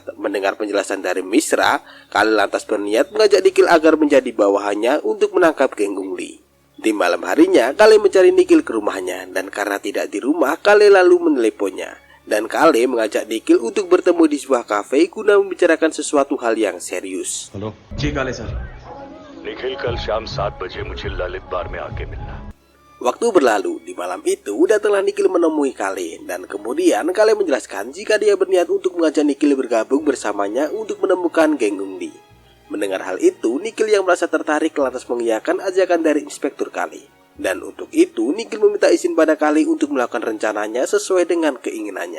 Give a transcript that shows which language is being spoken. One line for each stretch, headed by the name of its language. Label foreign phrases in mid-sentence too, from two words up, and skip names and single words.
Indonesian: Mendengar penjelasan dari Misra, Kali lantas berniat mengajak Nikhil agar menjadi bawahannya untuk menangkap geng Ungli. Di malam harinya, Kali mencari Nikhil ke rumahnya dan karena tidak di rumah, Kali lalu meneleponnya. Dan Kali mengajak Nikhil untuk bertemu di sebuah kafe guna membicarakan sesuatu hal yang serius.
Hindi: हेलो जी काले सर निखिल कल शाम 7 बजे मुझे ललित बार में आके मिलना।
Indonesian: Waktu berlalu, di malam itu datanglah Nikhil menemui Kali dan kemudian Kali menjelaskan jika dia berniat untuk mengajak Nikhil bergabung bersamanya untuk menemukan geng Ungli. Mendengar hal itu, Nikhil yang merasa tertarik lantas mengiyakan ajakan dari Inspektur Kali. Dan untuk itu, Nikhil meminta izin pada Kali untuk melakukan rencananya sesuai dengan keinginannya.